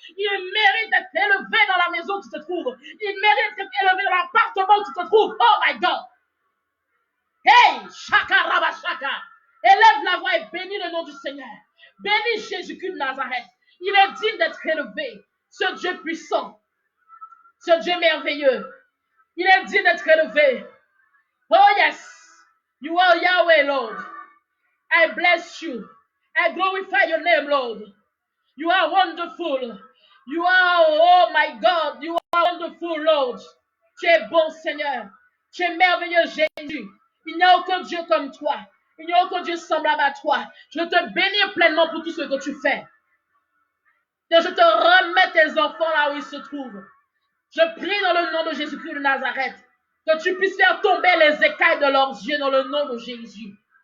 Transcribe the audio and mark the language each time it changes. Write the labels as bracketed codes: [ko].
[fr] Il mérite d'être élevé dans la maison où tu te trouves, il mérite d'être élevé dans l'appartement où tu te trouves. [en] Oh my God! [fr] Hey, Shaka Rabashaka! Élève la voix et bénis le nom du Seigneur. Bénis Jésus-Christ de Nazareth. Il est digne d'être élevé. Ce Dieu puissant, ce Dieu merveilleux, il est digne d'être élevé. [en] Oh yes, you are Yahweh, Lord. I bless you. I glorify your name, Lord. You are wonderful. You are, oh my God, you are wonderful, Lord. [fr] Tu es bon, Seigneur. Tu es merveilleux, Jésus. Il n'y a aucun Dieu comme toi. Il n'y a aucun Dieu semblable à toi. Je veux te bénir pleinement pour tout ce que tu fais. Que je te remets tes enfants là où ils se trouvent. Je prie dans le nom de Jésus-Christ de Nazareth que tu puisses faire tomber les écailles de leurs yeux dans le nom de Jésus.